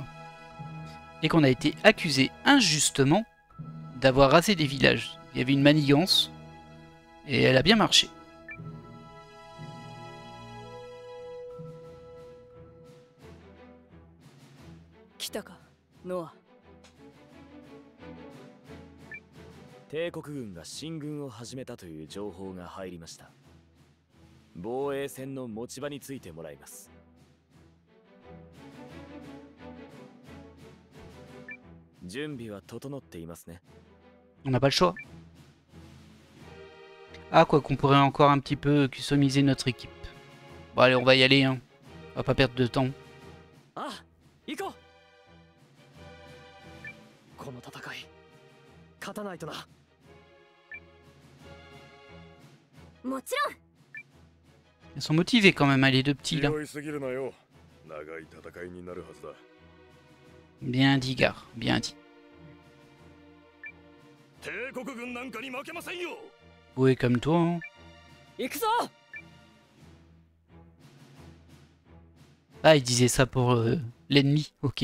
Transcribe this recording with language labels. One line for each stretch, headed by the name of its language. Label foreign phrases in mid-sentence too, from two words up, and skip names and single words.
French: Et qu'on a été accusé injustement d'avoir rasé des villages. Il y avait une manigance et elle a bien marché. Kitaka, Noah.
Japanese: 帝国軍が進軍を始めたという情報が入りました。防衛戦の持ち場についてもらいます。準備は整っていますね。
French: On n'a pas le choix. Ah, quoi qu'on pourrait encore un petit peu customiser notre équipe. Bon allez, on va y aller, hein. On va pas perdre de temps.
Japanese: Ah, 行こう。この戦い、勝たないとな。もちろん。
French: Ils sont motivés quand même, hein, les deux petits là. Bien dit, Gar, bien dit. Oui, comme toi. Hein. Ah, il disait ça pour l'ennemi, ok.